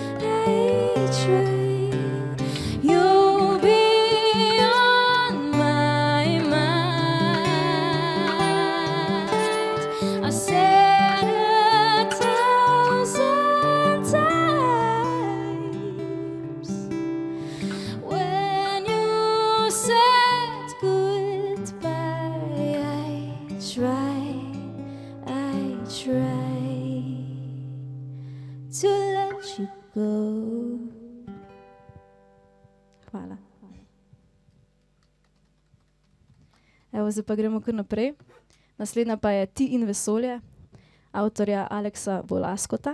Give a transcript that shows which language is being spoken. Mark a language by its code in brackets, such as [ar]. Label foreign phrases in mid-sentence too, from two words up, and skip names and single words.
[en] You'll be I said 1,000 times when you said goodbye. I try to let you go. [sl] Hvala. Evo, zdaj pa gremo kar naprej. Naslednja pa je Ti in vesolje, avtorja Aleksa Volaskota.